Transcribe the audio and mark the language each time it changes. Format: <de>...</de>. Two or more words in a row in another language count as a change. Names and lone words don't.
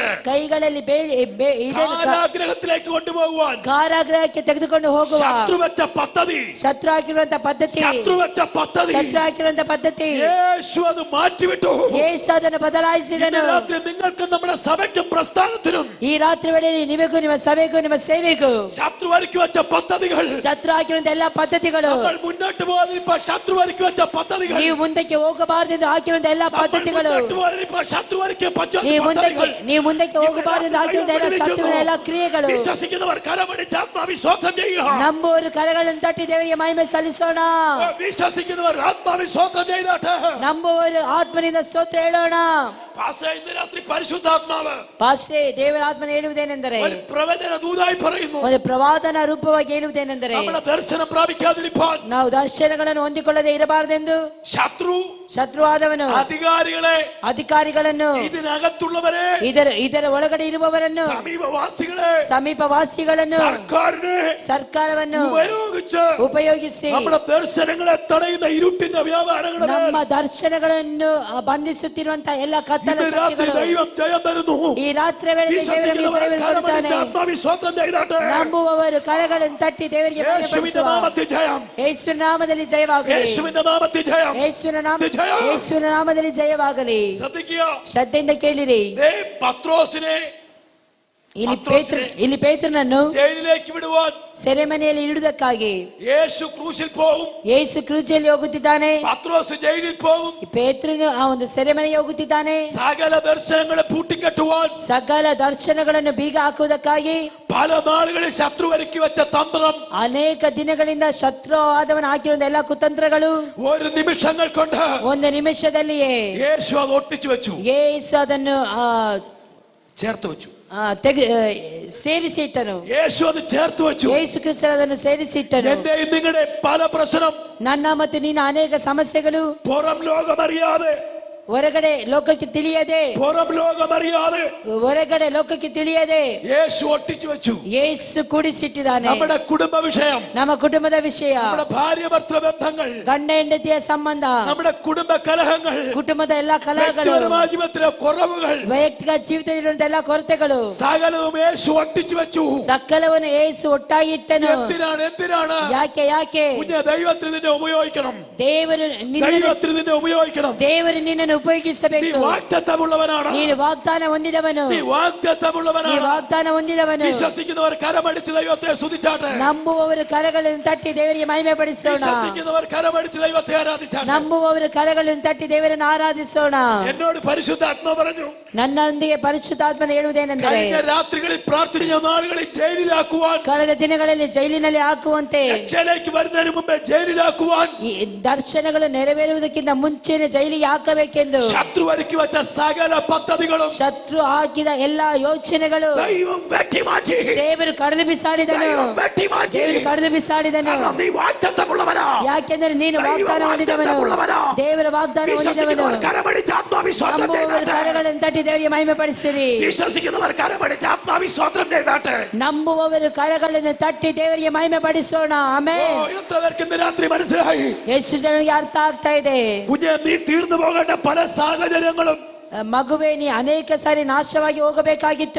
<kn>ಕೈಗಳಲ್ಲಿ</kn> <ml>കാരാഗ്രഹത്തിലേക്ക് കൊണ്ടുപോകുവാൻ</ml> <kn>ಕಾರಾಗೃಹಕ್ಕೆ ತೆಗೆದುಕೊಂಡು ಹೋಗುವ</kn> <ml>ശത്രു വെച്ച പദ്ധതി,</ml> <kn>ಶತ್ರು ಹಾಕಿರುವಂತ ಪದ್ಧತಿ,</kn> <ml>ശത്രു വെച്ച പദ്ധതി</ml> <kn>ಶತ್ರು ಹಾಕಿರುವಂತ ಪದ್ಧತಿ</kn> <ml>യേശു അത് മാറ്റിവിട്ടു.</ml> <kn>ಯೇಸು ಅದನ್ನು ಬದಲಾಯಿಸಿದನು.</kn> <ml>ഇന്ന് രാത്രി നിങ്ങൾക്കും നമ്മുടെ സഭയ്ക്കും പ്രസ്ഥാനത്തിനും</ml> <kn>ಈ ರಾತ್ರಿ ವೇಳೆಯಲ್ಲಿ ನಿಮಗೂ ನಿಮ್ಮ ಸಭೆಗೂ ನಿಮ್ಮ ಸೇವೆಗೂ</kn> <ml>ശത്രു ശത്രു ഒരുക്കി വെച്ച പദ്ധതികൾ,</ml> <kn>ಶತ್ರು ಹಾಕಿರುವಂತ ಎಲ್ಲಾ ಪದ್ಧತಿಗಳು,</kn> <ml>നമ്മൾ മുന്നോട്ട് പോകാതിരിക്കാൻ ശത്രു ഒരുക്കി വെച്ച പദ്ധതികൾ,</ml> <kn>ನೀವು ಮುಂದಕ್ಕೆ ಹೋಗಬಾರದೆಂದು ಹಾಕಿರುವಂತ ಎಲ್ಲಾ ಪದ್ಧತಿಗಳು,</kn> <ml>മുന്നോട്ട് പോകാതിരിക്കാൻ ശത്രു ഒരുക്കിയ</ml> <kn>ನೀವು ಮುಂದಕ್ಕೆ ಹೋಗಬಾರದೆಂದು ಹಾಕಿರುವಂತ ಎಲ್ಲ ಶತ್ರುವಿನ ಎಲ್ಲ ಕ್ರಿಯೆಗಳು.</kn> <ml>വിശ്വസിക്കുന്നവർ കരമടിച്ച് ആത്മാവിശ്വാസം ചെയ്യുക.</ml> <kn>ನಂಬುವವರು ಕರಗಳನ್ನು ತಟ್ಟಿ ದೇವರಿಗೆ ಮಹಿಮೆ ಸಲ್ಲಿಸೋಣ.</kn> <ml>വിശ്വസിക്കുന്നവർ ആത്മാവിശ്വാസം ചെയ്താട്ടെ.</ml> <kn>ನಂಬುವವರು ಆತ್ಮನಿಂದ ಸ್ತೋತ್ರ ಹೇಳೋಣ.</kn> <ml>പാസ്റ്റർ, ഇന്ന് രാത്രി പരിശുദ്ധാത്മാവ്</ml> <kn>ಪಾಸ್ಟೇ, ದೇವರ ಆತ್ಮನ ಹೇಳುವುದೇನೆಂದರೆ,</kn> <ml>ഒരു പ്രവചന ദൂതായി പറയുന്നു,</ml> <kn>ಒಂದು ಪ್ರವಾದನ ರೂಪವಾಗಿ ಹೇಳುವುದೇನೆಂದರೆ,</kn> <ml>നമ്മുടെ ദർശനം പ്രാപിക്കാതിരിക്കാൻ</ml> <kn>ನಾವು ದರ್ಶನಗಳನ್ನು ಹೊಂದಿಕೊಳ್ಳದೆ ಇರಬಾರದೆಂದು ಶತ್ರುವಾದವನು ಅಧಿಕಾರಿಗಳನ್ನು</kn> <ml>ഇതിനകത്തുള്ളവരെ</ml> <kn>ಇದರ ಒಳಗಡೆ ಇರುವವರನ್ನು ಸಮೀಪವಾಸಿಗಳನ್ನು ಸರ್ಕಾರವನ್ನು ಉಪಯೋಗಿಸಿ</kn> <ml>നമ്മുടെ ദർശനങ്ങളെ തടയുന്ന ഇരുട്ടിന്റെ വ്യാപാരങ്ങളെ</ml> <kn>ನಮ್ಮ ದರ್ಶನಗಳನ್ನು ಬಂಧಿಸುತ್ತಿರುವಂತಹ ಎಲ್ಲ ಕತ್ತಲ ಶಕ್ತಿಗಳು</kn> <ml>ദൈവം ജയം തരുന്നു.</ml> <kn>ಈ ರಾತ್ರಿ ವೇಳೆಯಲ್ಲಿ ದೇವರಿಗೆ ಜಯವನ್ನು ಕೊಡುತ್ತಾನೆ. ನಂಬುವವರು ಕರಗಳನ್ನು ತಟ್ಟಿ ದೇವರಿಗೆ</kn> <ml>യേശുവിന്റെ നാമത്തിൽ ജയം,</ml> <kn>ಯೇಸುವಿನ ನಾಮದಲ್ಲಿ ಜಯವಾಗಲಿ,</kn> <ml>യേശുവിന്റെ നാമത്തിൽ ജയം,</ml> <kn>ಯೇಸುವಿನ ನಾಮದಲ್ಲಿ ಜಯವಾಗಲಿ.</kn> <ml>ശ്രദ്ധിക്കുക,</ml> <kn>ಶ್ರದ್ಧೆಯಿಂದ ಕೇಳಿರಿ.</kn> <ml>പത്രോസിനെ</ml> <kn>ಇಲ್ಲಿ ಪೇತ್ರನನ್ನು</kn> <ml>ജയിലിലേക്ക് വിടുവാൻ</ml> <kn>ಸೆರೆಮನೆಯಲ್ಲಿ ಇಡುವುದಕ್ಕಾಗಿ</kn> <ml>യേശു ಕ್ರೂಸಿൽ പോകും,</ml> <kn>ಯೇಸು ಕ್ರೂಜಲ್ಲಿ ಹೋಗುತ್ತಿದ್ದಾನೆ,</kn> <ml>പത്രോസ് ജയിലിൽ പോകും,</ml> <kn>ಪೇತ್ರನು ಆ ಒಂದು ಸೆರೆಮನೆಗೆ ಹೋಗುತ್ತಿದ್ದಾನೆ.</kn> <ml>സകല ദർശനങ്ങളെ പൂട്ടിക്കെട്ടുവാൻ,</ml> <kn>ಸಕಲ ದರ್ಶನಗಳನ್ನು ಬೀಗ ಹಾಕುವುದಕ್ಕಾಗಿ</kn> <ml>പല നാളുകളിൽ ശത്രു ഒരുക്കി വെച്ച തന്ത്രം,</ml> <kn>ಅನೇಕ ದಿನಗಳಿಂದ ಶತ್ರುವಾದವನು ಹಾಕಿರುವ ಎಲ್ಲ ಕುತಂತ್ರಗಳು</kn> <ml>ഒരു നിമിഷങ്ങൾ കൊണ്ട്</ml> <kn>ಒಂದು ನಿಮಿಷದಲ್ಲಿಯೇ</kn> <ml>യേശു അത് ഒട്ടിച്ചു വെച്ചു,</ml> <kn>ಯೇಸು ಅದನ್ನು</kn> <ml>ചേർത്ത് വെച്ചു.</ml> <kn>ಸೇರಿಸಿಟ್ಟನು.</kn> <ml>യേശു അത് ചേർത്ത് വെച്ചു.</ml> <kn>ಯೇಸು ಕ್ರಿಸ್ತನು ಅದನ್ನು ಸೇರಿಸಿಟ್ಟನು.</kn> <ml>എന്റെയും നിങ്ങളുടെ പല പ്രശ്നം,</ml> <kn>ನನ್ನ ಮತ್ತು ನಿನ್ನ ಅನೇಕ ಸಮಸ್ಯೆಗಳು</kn> <ml>പുറം ലോകമറിയാതെ,</ml> <kn>ಹೊರಗಡೆ ಲೋಕಕ್ಕೆ ತಿಳಿಯದೆ,</kn> <ml>പുറം ലോകമറിയാതെ</ml> <kn>ಹೊರಗಡೆ ಲೋಕಕ್ಕೆ ತಿಳಿಯದೆ</kn> <ml>യേശു ഒട്ടിച്ചു വെച്ചു.</ml> <kn>ಯೇಸು ಕೂಡಿಸಿಟ್ಟಿದ್ದಾನೆ.</kn> <ml>നമ്മുടെ കുടുംബ വിഷയം,</ml> <kn>ನಮ್ಮ ಕುಟುಂಬದ ವಿಷಯ,</kn> <ml>നമ്മുടെ ഭാര്യ ഭർത്തൃ ബന്ധങ്ങൾ,</ml> <kn>ಗಂಡ ಹೆಂಡತಿಯ ಸಂಬಂಧ,</kn> <ml>നമ്മുടെ കുടുംബ കലഹങ്ങൾ,</ml> <kn>ಕುಟುಂಬದ ಎಲ್ಲಾ ಕಲಹಗಳು,</kn> <ml>ജീവിതത്തിലെ കുറവുകൾ,</ml> <kn>ವೈಯಕ್ತಿಕ ಜೀವಿತದಲ್ಲಿರುವಂತ ಎಲ್ಲಾ ಕೊರತೆಗಳು</kn> <ml>സകലവും യേശു ഒട്ടിച്ചു വെച്ചു.</ml> <kn>ಸಕಲವನ್ನು ಯೇಸು ಒಟ್ಟಾಗಿಟ್ಟನು.</kn> <ml>എന്തിനാണ്</ml> <kn>ಯಾಕೆ</kn> <ml>ദൈവത്തിന് നിന്നെ ഉപയോഗിക്കണം,</ml> <kn>ದೇವರು</kn> <ml>ദൈവത്തിന് നിന്നെ ഉപയോഗിക്കണം.</ml> <kn>ದೇವರು ನಿನ್ನನ್ನು ಉಪಯೋಗಿಸಬೇಕು.</kn> <ml>വാഗ്ദത്തമുള്ളവനാണ്,</ml> <kn>ನೀನು ವಾಗ್ದಾನ ಹೊಂದಿದವನು, ವಾಗ್ದಾನ ಹೊಂದಿದವನು.</kn> <ml>വിശ്വസിക്കുന്നവർ കരമടിച്ച് ദൈവത്തെ സ്തുതിച്ചാട്ടെ.</ml> <kn>ನಂಬುವವರು ಕರಗಳನ್ನು ತಟ್ಟಿ ದೇವರಿಗೆ ಮಹಿಮೆ ಪಡಿಸೋಣ.</kn> <ml>വിശ്വസിക്കുന്നവർ കരമടിച്ച് ദൈവത്തെ ആരാധിച്ചാട്ടെ.</ml> <kn>ನಂಬುವವರು ಕರಗಳನ್ನು ತಟ್ಟಿ ದೇವರನ್ನು ಆರಾಧಿಸೋಣ.</kn> <ml>എന്നോട് പരിശുദ്ധാത്മാ പറഞ്ഞു,</ml> <kn>ನನ್ನೊಂದಿಗೆ ಪರಿಶುದ್ಧಾತ್ಮನ ಹೇಳುವುದೇನೆಂದರೆ,</kn> <ml>കഴിഞ്ഞ ರಾತ್ರಿകളിൽ പ്രാർത്ഥിച്ച നാളുകളിൽ ജയിലിലാക്കുവാൻ,</ml> <kn>ಕಳೆದ ದಿನಗಳಲ್ಲಿ ಜೈಲಿನಲ್ಲಿ ಹಾಕುವಂತೆ,</kn> <ml>രക്ഷയിലേക്ക് വരുന്നതിന് മുമ്പേ ജയിലിലാക്കുവാൻ,</ml> <kn>ಈ ದರ್ಶನಗಳು ನೆರವೇರುವುದಕ್ಕಿಂತ ಮುಂಚೆನೆ ಜೈಲಿಗೆ ಹಾಕಬೇಕೆಂದು</kn> <ml>ശത്രു ഒരുക്കി വെച്ച സകല പദ്ധതികളും</ml> <kn>ಶತ್ರು ಹಾಕಿದ ಎಲ್ಲಾ ಯೋಚನೆಗಳು</kn> <ml>ദൈവം വെട്ടിമാറ്റി,</ml> <kn>ದೇವರು ಕಡಿದು ಬಿಸಾಡಿದನು.</kn> <ml>ദൈവം വെട്ടിമാറ്റി.</ml> <kn>ದೇವರು ಕಡಿದು ಬಿಸಾಡಿದನು.</kn> <ml>കാരണം നീ വാഗ്ദത്തമുള്ളവനാ,</ml> <kn>ಯಾಕೆಂದರೆ ನೀನು ವಾಗ್ದಾನ ಹೊಂದಿದವನು, ದೇವರ ವಾಗ್ದಾನ ಹೊಂದಿದವನು.</kn> <ml>വിശ്വസിക്കുന്നവർ കരമടിച്ച് ആത്മാവിശ്വാസം</ml> <kn>ನಂಬುವವರು</kn> <ml>ചെയ്താട്ടെ.</ml> <kn>ಕರಗಳನ್ನು ತಟ್ಟಿ ದೇವರಿಗೆ ಮಹಿಮೆ ಪಡಿಸಿರಿ.</kn> <ml>വിശ്വസിക്കുന്നവർ കരമടിച്ച് ആത്മാവിശ്വാസം ചെയ്താട്ടെ.</ml> <kn>ನಂಬುವವರು ಕರಗಳನ್ನು ತಟ್ಟಿ ದೇವರಿಗೆ ಮಹಿಮೆ ಪಡಿಸೋಣ. ಆಮೆನ್.</kn> <ml>എത്ര പേർക്ക് ഇന്ന് രാത്രി മനസ്സിലായി?</ml> <kn>ಎಷ್ಟು ಜನರಿಗೆ ಅರ್ಥ ಆಗ್ತಾ ಇದೆ?</kn> <ml>കുഞ്ഞെ, നീ തീർന്നു പോകേണ്ട പല സാഹചര്യങ്ങളും,</ml> <kn>ಮಗುವೆ, ನೀ ಅನೇಕ ಸಾರಿ ನಾಶವಾಗಿ ಹೋಗಬೇಕಾಗಿತ್ತು.</kn>